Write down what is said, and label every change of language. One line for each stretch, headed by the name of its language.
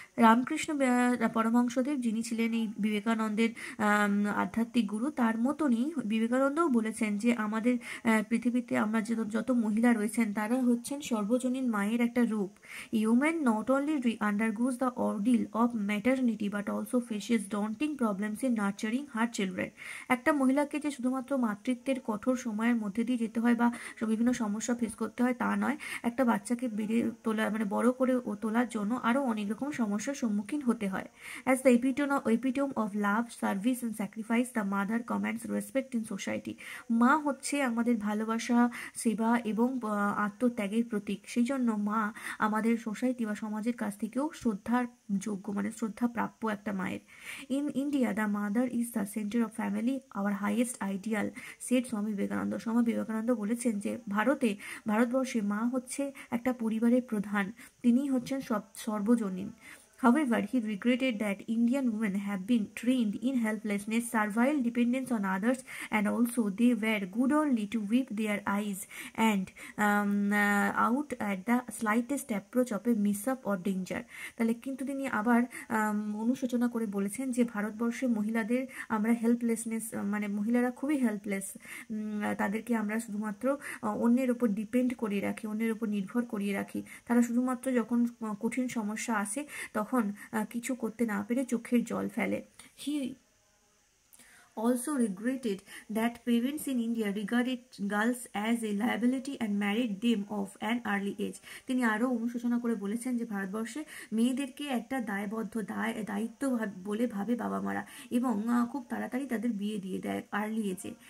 Bangla: রামকৃষ্ণ পরমহংসদেব, যিনি ছিলেন এই বিবেকানন্দের আধ্যাত্মিক গুরু, তার মতনই বিবেকানন্দও বলেছেন যে আমাদের পৃথিবীতে আমরা যত মহিলা রয়েছেন তারা হচ্ছেন সর্বজনীন মায়ের একটা রূপ।
English: Women not only undergoes the ordeal of maternity but also faces daunting problems in nurturing her children.
Bangla: একটা মহিলাকে যে শুধুমাত্র মাতৃত্বের কঠোর সময়ের মধ্যে দিয়ে যেতে হয় বা বিভিন্ন সমস্যা ফেস করতে হয় তা নয়, একটা বাচ্চাকে বেড়ে তোলা মানে বড় করে তোলার জন্য আরও অনেক রকম সমস্যার সম্মুখীন হতে হয়।
English: As the epitome of love, service and sacrifice, the mother commands respect in society.
Bangla: মা হচ্ছে আমাদের ভালোবাসা, সেবা এবং আত্মত্যাগের প্রতীক। সেই জন্য মা আমাদের সোসাইটি বা সমাজের কাছ থেকেও শ্রদ্ধার যোগ্য, মানে শ্রদ্ধা প্রাপ্য একটা মায়ের।
English: In India the mother is the centre of family, our highest ideal, said Swami Vivekananda.
Bangla: Swami Vivekananda বলেছেন যে ভারতবর্ষে মা হচ্ছে একটা পরিবারের প্রধান, তিনিই হচ্ছেন সর্বজনীন।
English: However, he regretted that Indian women have been trained in helplessness, servile dependence on others, and also they were good only to weep their eyes and out at the slightest approach of a mishap or danger.
Bangla: তাহলে কিন্তু তিনি আবার অনুশোচনা করে বলেছেন যে ভারতবর্ষে মহিলাদের আমরা হেল্পলেসনেস, মানে মহিলারা খুবই হেল্পলেস, তাদেরকে আমরা শুধুমাত্র অন্যের উপর ডিপেন্ড করিয়ে রাখি, অন্যের উপর নির্ভর করিয়ে রাখি। তারা শুধুমাত্র যখন কঠিন সমস্যা আসে তখন কিছু করতে না পেরে চোখের জল ফেলে।
English: He also regretted that parents in India regarded girls as a liability and married them of an early age.
Bangla: তিনি আরও অনুশোচনা করে বলেছেন যে ভারতবর্ষে মেয়েদেরকে একটা দায়িত্ব বলে ভাবে বাবা মারা, এবং খুব তাড়াতাড়ি তাদের বিয়ে দিয়ে দেয় আর্লি এজে।